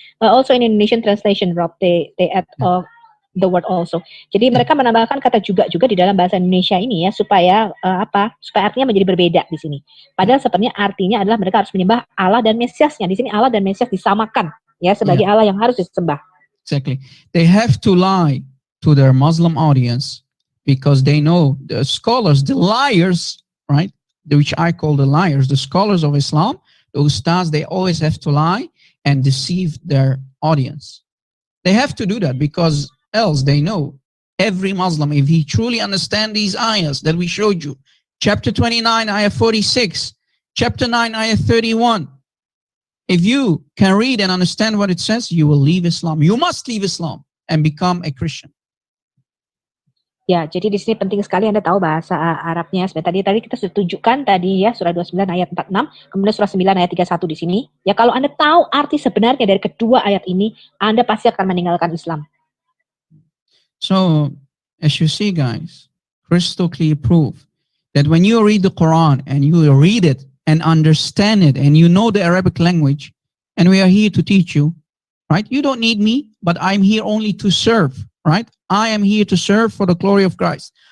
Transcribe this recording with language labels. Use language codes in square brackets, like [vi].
[en] Also in Indonesian translation, Rob, they add the word also. [id] Jadi mereka menambahkan kata juga di dalam bahasa Indonesia ini, ya, supaya supaya artinya menjadi berbeda di sini. Padahal sebenarnya artinya adalah mereka harus menyembah Allah dan Mesiasnya. Di sini Allah dan Mesias disamakan, ya, sebagai Allah yang harus disembah. [en] Exactly. They have to lie to their Muslim audience because they know the scholars, the liars, right? Which I call the liars, the scholars of Islam, the ustads, they always have to lie and deceive their audience. They have to do that because else they know every Muslim, if he truly understands these ayahs that we showed you, chapter 29, ayah 46, chapter 9, ayah 31, if you can read and understand what it says, you will leave Islam. You must leave Islam and become a Christian. [id] Ya, jadi di sini penting sekali Anda tahu bahasa Arabnya. Seperti tadi kita sudah tunjukkan tadi, ya, surah 29 ayat 46, kemudian surah 9 ayat 31 di sini. Ya, kalau Anda tahu arti sebenarnya dari kedua ayat ini, Anda pasti akan meninggalkan Islam. [en] So, as you see, guys, crystal clear proof that when you read the Quran and you read it and understand it and you know the Arabic language, and we are here to teach you, right? You don't need me, but I'm here only to serve, right? I am here to serve for the glory of Christ.